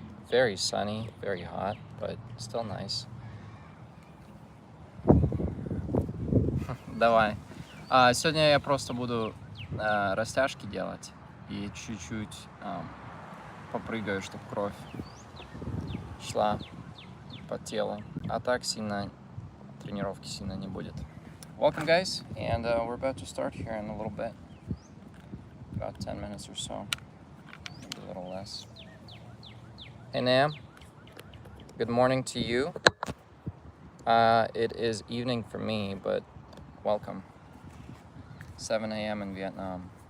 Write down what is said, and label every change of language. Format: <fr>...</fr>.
<en>Very sunny, very hot, but still nice.</en> <ru>Давай. Сегодня я просто буду растяжки делать и чуть-чуть попрыгаю, чтобы кровь шла по телу. А так сильно тренировки сильно не будет.</ru> <en>Welcome guys, and we're about to start here in a little bit. About 10 minutes or so, maybe a little less. Hey Nam, good morning to you. It is evening for me, but welcome. 7 a.m. in Vietnam.</en>